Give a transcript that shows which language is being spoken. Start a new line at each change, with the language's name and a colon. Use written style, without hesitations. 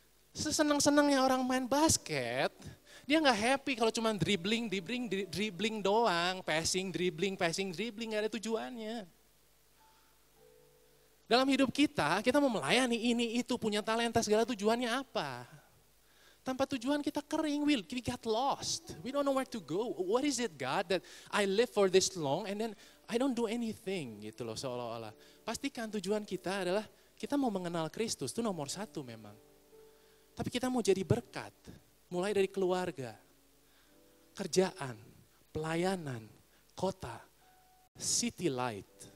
Indonesian: Sesenang-senangnya orang main basket, dia nggak happy kalau cuma dribbling doang, passing, dribbling, nggak ada tujuannya. Dalam hidup kita mau melayani ini, itu, punya talenta, segala tujuannya apa? Tanpa tujuan kita kering,
English: we got lost. We don't know where to go. What is it, God, that I live for this long and then I don't do anything
Indonesian: gitu loh seolah-olah. Pastikan tujuan kita adalah kita mau mengenal Kristus, itu nomor 1 memang. Tapi kita mau jadi berkat, mulai dari keluarga, kerjaan, pelayanan, kota, city light.